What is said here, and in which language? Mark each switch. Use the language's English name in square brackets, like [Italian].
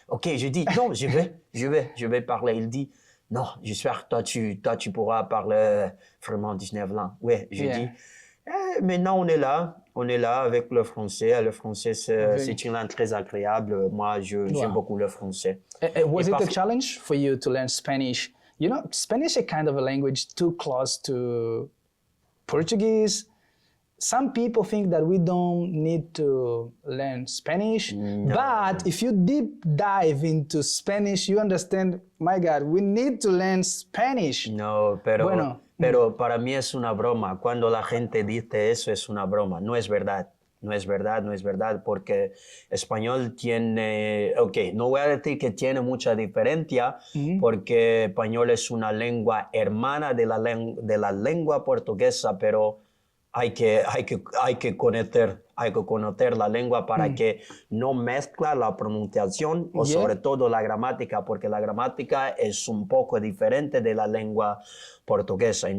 [French] Ok, j'ai dit, non, je vais parler. Il dit, non, j'espère que toi, tu pourras parler vraiment 19 langues. Ouais, j'ai dit, maintenant on est là avec le français. Le français, c'est une langue très agréable. Moi, j'aime beaucoup le français. [English] Was it a challenge for you to learn Spanish? You know, Spanish is kind of a language too close to Portuguese. Some people think that we don't need to learn Spanish, but if you deep dive into Spanish, you understand, my God, we need to learn Spanish. [Spanish] No, pero para mí es una broma. Cuando la gente dice eso, es una broma. No es verdad. No es verdad, porque español tiene, no voy a decir que tiene mucha diferencia, porque español es una lengua hermana de la lengua portuguesa, pero hay que conocer la lengua para que no mezcla la pronunciación o sobre todo la gramática, porque la gramática es un poco diferente de la lengua portuguesa.